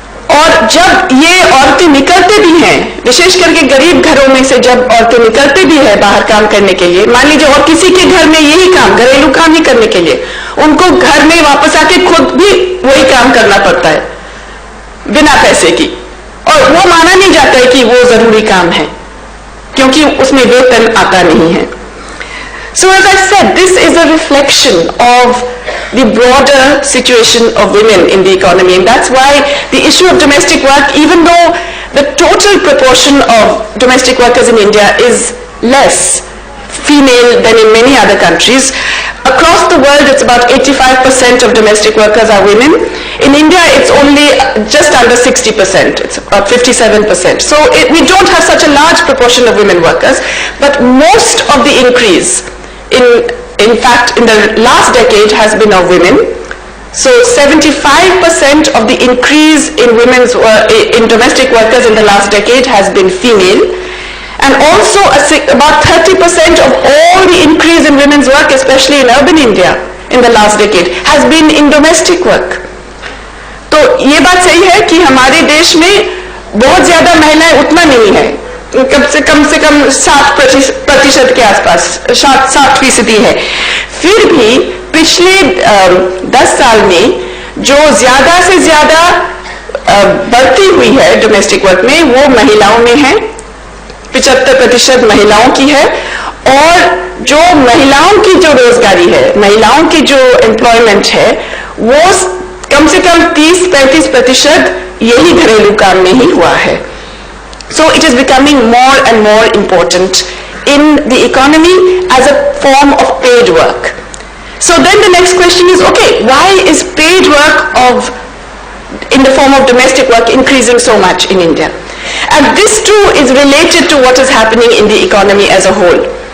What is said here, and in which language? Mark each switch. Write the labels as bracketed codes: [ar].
[hi] और जब ये औरतें निकलते भी हैं, विशेष करके गरीब घरों में से जब औरतें निकलते भी हैं बाहर काम करने के लिए, मान लीजिए और किसी के घर में यही काम, घरेलू काम ही करने के लिए, उनको घर में वापस आके खुद भी वही काम करना पड़ता है बिना पैसे की, और वो माना नहीं जाता है कि वो जरूरी काम है क्योंकि उसमें वेतन आता नहीं है. [en] So as I said, this is a reflection of the broader situation of women in the economy, and that's why the issue of domestic work, even though the total proportion of domestic workers in India is less female than in many other countries, across the world it's about 85% of domestic workers are women. In India it's only just under 60%, it's about 57%. So we don't have such a large proportion of women workers, but most of the increase in fact in the last decade has been of women. So 75% of the increase in in domestic workers in the last decade has been female, and also about 30% of all the increase in women's work, especially in urban India in the last decade, has been in domestic work. [hi] तो ये बात सही है कि हमारे देश में बहुत ज्यादा महिलाएं उतना नहीं है, कम से कम 60% के आसपास 60% है. फिर भी पिछले 10 साल में जो ज्यादा से ज्यादा बढ़ती हुई है डोमेस्टिक वर्क में वो महिलाओं में है, 75% महिलाओं की है. और जो महिलाओं की जो रोजगारी है, महिलाओं की जो एम्प्लॉयमेंट है, वो कम से कम 30-35% यही घरेलू काम में ही हुआ है. [en] So it is becoming more and more important in the economy as a form of paid work. So then the next question is, okay, why is paid work in the form of domestic work increasing so much in India? And this too is related to what is happening in the economy as a whole.